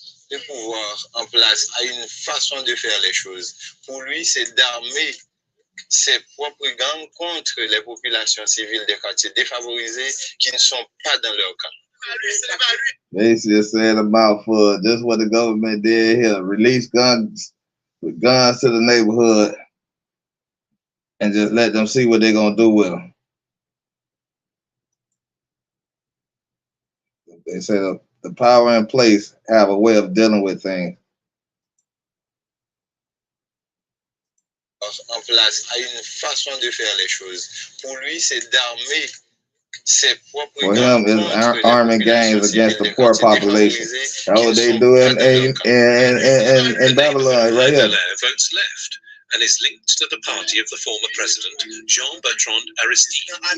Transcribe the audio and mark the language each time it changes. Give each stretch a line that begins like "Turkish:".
French: Le pouvoir en place a une façon de faire les choses. Pour lui, c'est d'armer ses propres gangs contre les populations civiles des quartiers défavorisés qui ne sont pas dans leur camp.
English: They just said about for just what the government did here, release guns with guns to the neighborhood and just let them see what they're gonna do with them. They said the power in place have a way of dealing with things.
French: En place a une façon de faire les choses. Pour lui, c'est d'armer ses propres
English: For him, it's arming gangs against the poor population. That's what they do in Babylon, right here. Votes left and is linked to the party of the former president, Jean-Bertrand Aristide.